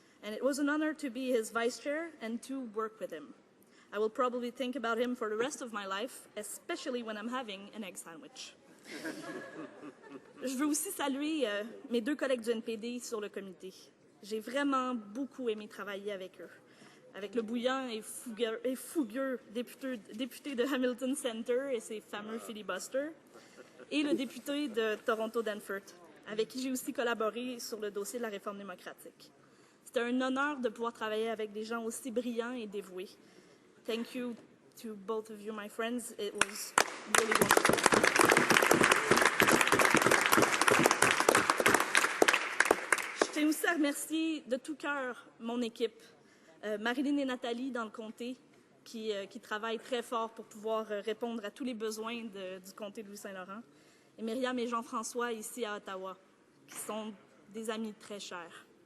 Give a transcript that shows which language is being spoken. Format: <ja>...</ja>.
<en>And it was an honor to be his vice chair and to work with him. I will probably think about him for the rest of my life, especially when I'm having an egg sandwich.</en> <fr>Je veux aussi saluer mes 2 collègues du NPD sur le comité. J'ai vraiment beaucoup aimé travailler avec eux, avec le bouillant et fougueux député de Hamilton Centre et ses fameux filibusters, et le député de Toronto-Danforth, avec qui j'ai aussi collaboré sur le dossier de la réforme démocratique. C'était un honneur de pouvoir travailler avec des gens aussi brillants et dévoués.</fr> <en>Thank you to both of you, my friends. It was really wonderful.</en> <fr>Je tiens aussi à remercier de tout cœur mon équipe, Marilyn et Nathalie dans le comté, qui travaillent très fort pour pouvoir répondre à tous les besoins du comté de Louis-Saint-Laurent, et Myriam et Jean-François ici à Ottawa, qui sont des amis très chers.</fr>